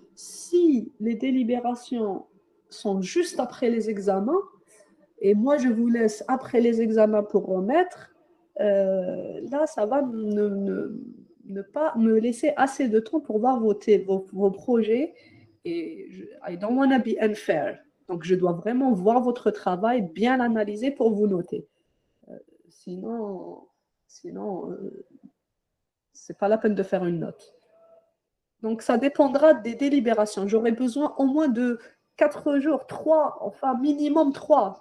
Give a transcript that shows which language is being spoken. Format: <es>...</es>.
<fr>Si les délibérations sont juste après les examens, et moi je vous laisse après les examens pour remettre, là, ça va ne pas me laisser assez de temps pour voir vos projets.</fr> <en>Et I don't want to be unfair.</en> <fr>Donc, je dois vraiment voir votre travail, bien l'analyser pour vous noter. Sinon, sinon c'est pas la peine de faire une note. Donc, ça dépendra des délibérations. J'aurai besoin au moins de 4 jours, 3, enfin minimum 3.</fr>